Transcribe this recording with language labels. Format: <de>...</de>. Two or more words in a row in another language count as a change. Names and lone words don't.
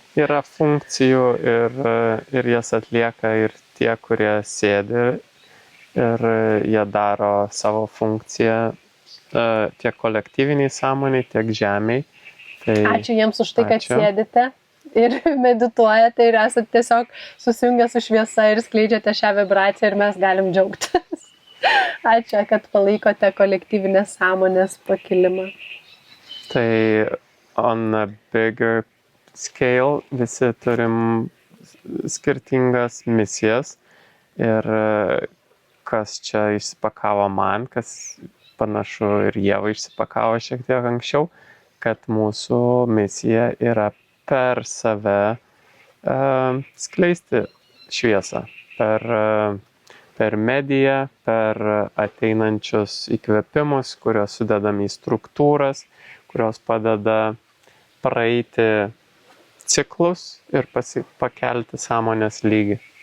<lt>Yra funkcijų ir jas atlieka ir tie, kurie sėdi ir jie daro savo funkciją tiek kolektyviniai sąmoniai, tiek žemiai. Tai Ačiū jiems už tai, kad ačiū. sėdite ir medituojate ir esate tiesiog susijungę su šviesa ir skleidžiate šią vibraciją ir mes galim džiaugtis. Ačiū, kad palaikote kolektyvinės sąmonės pakilimą. Tai</lt> <en>on a bigger scale</en> <lt>visi turim skirtingas misijas ir kas čia išsipakavo man, kas panašu ir Ieva išsipakavo šiek tiek anksčiau, kad mūsų misija yra per save skleisti šviesą, per mediją, per ateinančius įkvėpimus, kurios sudedam į struktūras, kurios padeda praeiti ciklus ir pakelti sąmonės lygį.</lt>